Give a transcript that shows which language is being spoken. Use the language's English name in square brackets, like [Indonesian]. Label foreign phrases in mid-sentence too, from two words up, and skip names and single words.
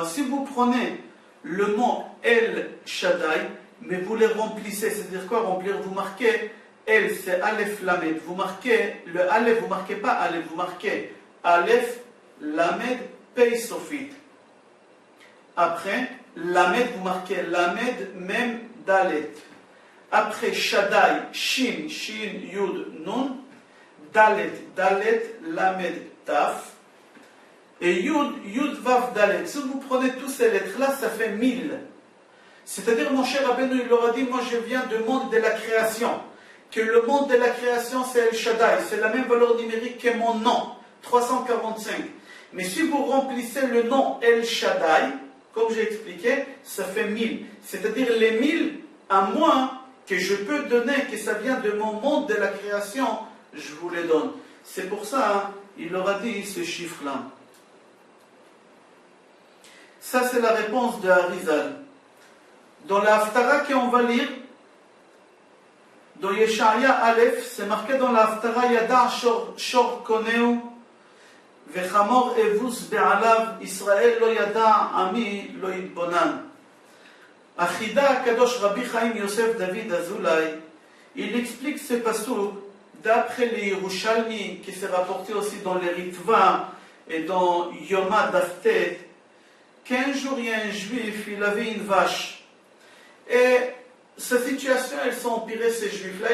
[French] Si vous prenez le mot El Shaddai, mais vous les remplissez, c'est-à-dire quoi remplir? Vous marquez El, c'est [Hebrew] אלף למד. [French] Vous marquez le Aleph, vous marquez pas Aleph, vous marquez [Hebrew] אלף למד פא סופית. [French] Après, Lamed, vous marquez [Hebrew] למד מם דלת. Après שדי, שין, שין, יוד, נון. דלת, דלת, למד, תו. Et יוד, יוד, וו, דלת. [French] Si vous prenez tous ces lettres-là, ça fait 1000. C'est-à-dire, mon cher Rabbeinu, il leur a dit, moi je viens du monde de la création. Que le monde de la création, c'est El Shaddai. C'est la même valeur numérique que mon nom, 345. Mais si vous remplissez le nom El Shaddai, comme j'ai expliqué, ça fait 1000. C'est-à-dire les 1000 à moi que je peux donner, que ça vient de mon monde de la création, je vous les donne. C'est pour ça, il leur a dit ce chiffre-là. Ça, c'est la réponse de Harizal. Dans la Haftara qu'on va lire, dans [Hebrew] ישעיה אלף, [French] c'est marqué dans la Haftara [Hebrew] ידע שור קונהו וחמור אבוס בעליו ישראל לא ידע עמי לא התבונן. החיד"א הקדוש [French] Rabbi Chaim Yosef David Azoulay, il explique ce passouk d'après les Yerushalmi, qui s'est rapporté aussi dans les Ritva et dans Yoma Daftet, qu'un jour il y a un juif, il avait une vache. Et sa situation, elle s'est empirée, ces juifs-là.